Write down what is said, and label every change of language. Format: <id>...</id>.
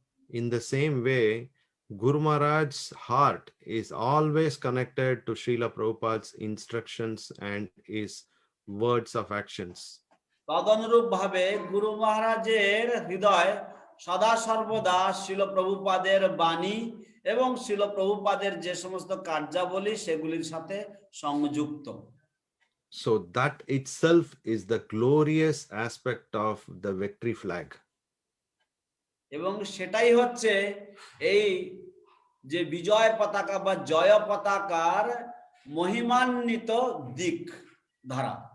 <en>In the same way, Guru Maharaj's heart is always connected to Srila Prabhupada's instructions and his words of actions.</en> <bn>তদনুরূপ ভাবে গুরু মহারাজের হৃদয় সদা সর্বদা শিল প্রভুপাদের বাণী এবং শিল প্রভুপাদের যে সমস্ত কার্যাবলী সেগুলির সাথে সংযুক্ত।</bn> <en>So that itself is the glorious aspect of the victory flag.</en> <bn>এবং সেটাই হচ্ছে এই যে বিজয় পতাকা বা জয় পতাকার মহিমান্বিত দিক ধারা।</bn>